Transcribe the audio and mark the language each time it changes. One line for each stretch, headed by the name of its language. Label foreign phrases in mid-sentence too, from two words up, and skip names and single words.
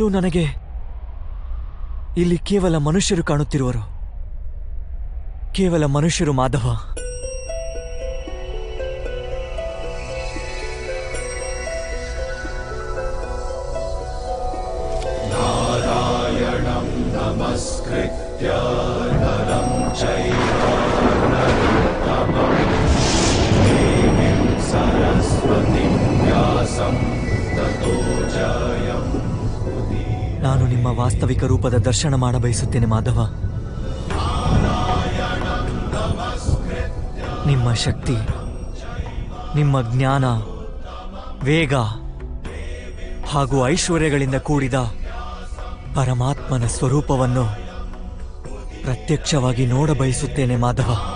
Kannada: ನನಗೆ ಇಲ್ಲಿ ಕೇವಲ ಮನುಷ್ಯರು ಕಾಣುತ್ತಿರುವರು, ಕೇವಲ ಮನುಷ್ಯರು ಮಾಧವ.
Sanskrit: नारायणं नमस्कृत्य नरं चैव नरोत्तमं देवीं सरस्वतीं व्यासं ततो जयमुदीरये.
Kannada: ನಾನು ನಿಮ್ಮ ವಾಸ್ತವಿಕ ರೂಪದ ದರ್ಶನ ಮಾಡಬಯಸುತ್ತೇನೆ ಮಾಧವ. ನಿಮ್ಮ ಶಕ್ತಿ, ನಿಮ್ಮ ಜ್ಞಾನ, ವೇಗ ಹಾಗೂ ಐಶ್ವರ್ಯಗಳಿಂದ ಕೂಡಿದ ಪರಮಾತ್ಮನ ಸ್ವರೂಪವನ್ನು ಪ್ರತ್ಯಕ್ಷವಾಗಿ ನೋಡಬಯಸುತ್ತೇನೆ ಮಾಧವ.